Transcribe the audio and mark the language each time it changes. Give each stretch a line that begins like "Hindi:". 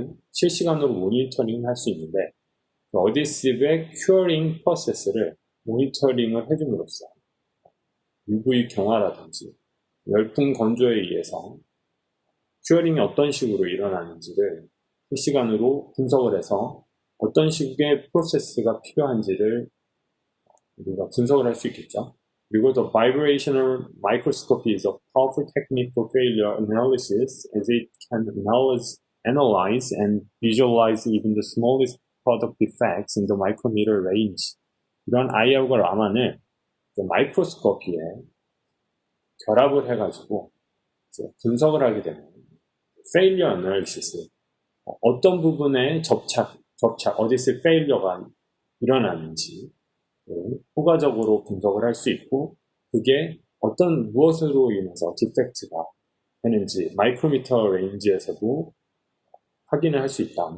Korean: 실시간으로 모니터링을 할 수 있는데 어디시브의 큐어링 프로세스를 모니터링을 해줌으로써 UV 경화라든지 열풍 건조에 의해서 큐어링이 어떤 식으로 일어나는지를 실시간으로 분석을 해서 어떤 식의 프로세스가 필요한지를 우리가 분석을 할 수 있겠죠. 그리고
English: the vibrational microscopy is a powerful technique for failure analysis as it can analyze and visualize even the smallest product defects in the micrometer range.
Korean: 이런 IR과 라만을 마이크로스코피에 결합을 해가지고 이제 분석을 하게 되면 failure analysis, 어떤 부분에 어디서 failure가 일어나는지 효과적으로 분석을 할 수 있고 그게 무엇으로 인해서 디펙트가 되는지 마이크로미터 레인지에서도 확인을 할 수 있다.